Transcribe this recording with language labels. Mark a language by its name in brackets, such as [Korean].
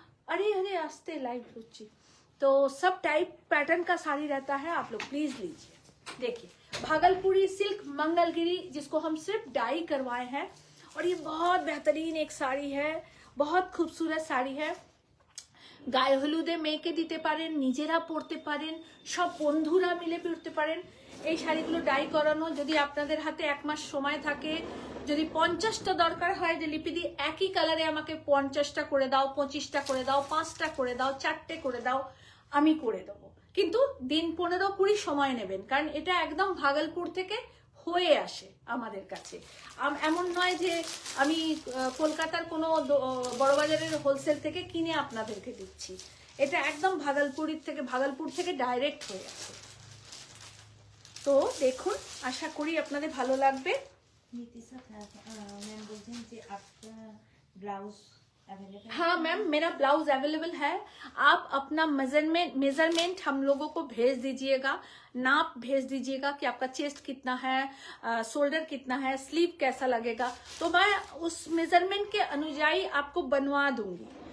[Hindi] अरे अरे आस्ते लाइव रुचि, तो सब टाइप पैटर्न का साड़ी रहता है, आप लोग प्लीज लीजिए। देखिए भागलपुरी सिल्क मंगलगिरी, जिसको हम सिर्फ डाई करवाए हैं, और ये बहुत बेहतरीन एक साड़ी है, बहुत खूबसूरत साड़ी है। [Bangla] গায়ে হলুদে মেয়েকে দিতে পারেন, নিজেরা পরতে পারেন, সব বন্ধুরা মিলে পরতে পারেন। এই শাড়িগুলো ডাই করানো, যদি আপনাদের হাতে 1 মাস সময় থাকে, যদি 50টা দরকার হয় যে লিপিদি একই কালারে আমাকে 50টা করে দাও, 25টা করে দাও, 5টা করে দাও, 4টে করে দাও, আমি করে দেবো, কিন্তু দিন 15-20 সময় নেবেন, কারণ এটা একদম ভাগলপুর থেকে হয়ে আসে আমাদের কাছে। এমন নয় যে আমি কলকাতার কোনো বড় বাজারের হোলসেল থেকে কিনে আপনাদেরকে দিচ্ছি, এটা একদম ভাগলপুর থেকে ডাইরেক্ট হয়ে আসে। তো দেখুন, আশা করি আপনাদের ভালো লাগবে। नीतिशा मैम बोलছেন যে আপনার ব্লাউজ अवेलेबल? [Hindi] हाँ मैम, मेरा ब्लाउज अवेलेबल है। आप अपना मेजरमेंट हम लोगों को भेज दीजिएगा, नाप भेज दीजिएगा कि आपका चेस्ट कितना है, शोल्डर कितना है, स्लीव कैसा लगेगा, तो मैं उस मेजरमेंट के अनुযায়ী आपको बनवा दूंगी।